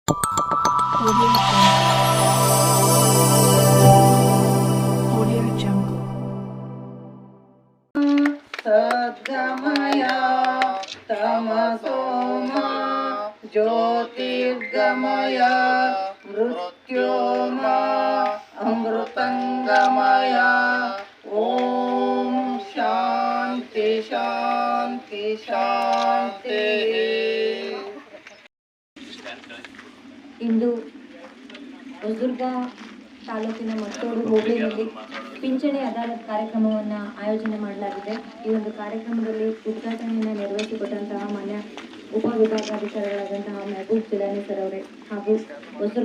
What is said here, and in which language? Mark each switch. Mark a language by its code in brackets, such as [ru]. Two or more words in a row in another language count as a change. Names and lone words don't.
[sa] सद्गमय तमसोम ज्योतिर्गमय मृत्योर्म अमृतंगमय। ओम शांति शांति शांति। [kn] ಇಂದು ಹೊಸದುರ್ಗ ತಾಲೂಕಿನ ಮತ್ತೋಡು ಹೋಬಳಿಯಲ್ಲಿ ಪಿಂಚಣಿ ಅದಾಲತ್ ಕಾರ್ಯಕ್ರಮವನ್ನು ಆಯೋಜನೆ ಮಾಡಲಾಗಿದೆ. ಈ ಒಂದು ಕಾರ್ಯಕ್ರಮದಲ್ಲಿ ಉದ್ಘಾಟನೆಯನ್ನು ನೆರವೇರಿಸಿಕೊಟ್ಟಂತಹ ಮಾನ್ಯ ಉಪವಿಭಾಗಾಧಿಕಾರಿಗಳಾದಂತಹ ಮೆಹಬೂಬ್ ಜಿಲಾನಿ ಸರ್ ಅವರೇ, ಹಾಗೂ ಹೊಸದುರ್ಗ